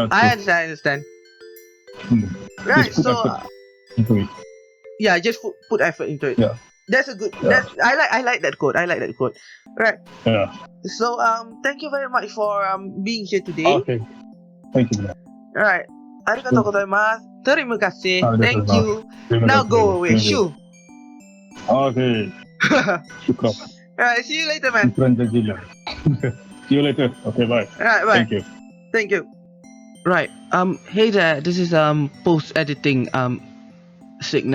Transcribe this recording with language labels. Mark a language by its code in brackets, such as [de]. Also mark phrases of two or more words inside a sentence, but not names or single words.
[en] I understand. Hmm. Right. Just put So, effort into it. yeah, just put effort into it. Yeah. That's a good. Yeah. I like that quote. I like that quote. Right. Yeah. So, thank you very much for being here today. Okay. Thank you. Alright. [ja] ありがとうございます. [ms] Terima kasih. [ja] Arigatou [en] Thank you. [ms] Terima [en] Now [ms] kasih. [en] go away. Thank you. Shoo. Okay. Shukran. Alright. See you later, man. [ar] شكرا جزيلا. [en] See you later. Okay, bye. Alright. Bye. Thank you. Thank you. Right. Hey there. This is post editing Cygnet.